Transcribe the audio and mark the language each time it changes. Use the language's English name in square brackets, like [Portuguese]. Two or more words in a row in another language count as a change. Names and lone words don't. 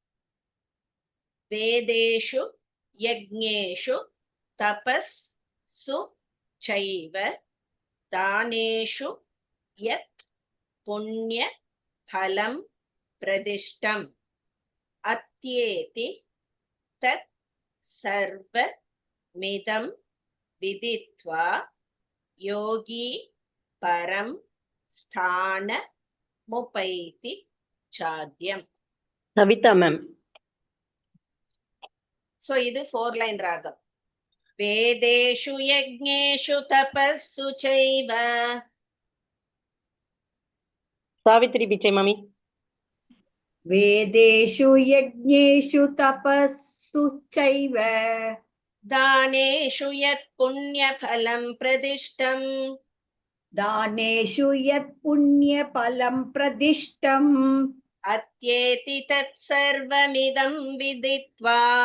[Sanskrit] वेदेषु यज्ञेषु तपस्सु चैव दानेषु यत् पुण्य फलं प्रदिष्टम् अत्येति तत् सर्वम् इदं विदित्वा योगी परं स्थानम् उपैति चाद्यम्. [Tamil] கவிதா மேம். சோ இது 4 லைன் ராகம். [Sanskrit] वेदेषु यज्ञेषु तपस्सु चैव. [Tamil] சாவித்ரி பிச்சை மாமி. [Sanskrit] वेदेषु यज्ञेषु तपस्सु चैव दानेषु यत् पुण्यफलं प्रदिष्टम् दानेषु यत् पुण्यफलं प्रदिष्टम् अत्येति तत्सर्वमिदं विदित्वा